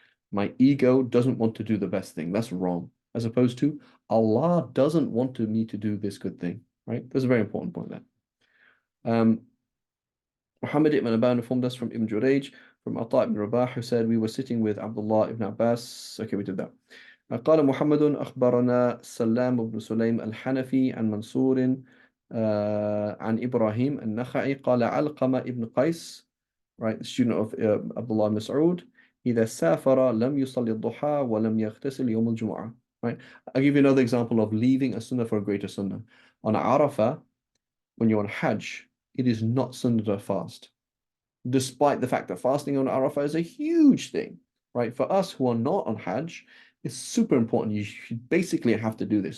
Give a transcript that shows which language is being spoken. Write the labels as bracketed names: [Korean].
[English] My ego doesn't want to do the best thing. That's wrong. As opposed to Allah doesn't want me to do this good thing, right? That's a very important point there. Muhammad ibn Aban informed us from Ibn Jurayj, from Ata ibn Rabah, who said, we were sitting with Abdullah ibn Abbas. Okay, we did that. [Arabic] قال محمد أخبرنا سلام بن سليم الحنفي عن منصور عن إبراهيم النخعي قال علقمة ابن قيس, [English] right, the student of Abdullah Mas'ud, [Arabic] إذا سافر لم يصلي الضحى ولم يغتسل يوم الجمعة. [English] Right, I'll give you another example of leaving a sunnah for a greater sunnah. On Arafah, when you're on Hajj, it is not sunnah to fast, despite the fact that fasting on Arafah is a huge thing, right? For us who are not on Hajj, it's super important. You basically have to do this.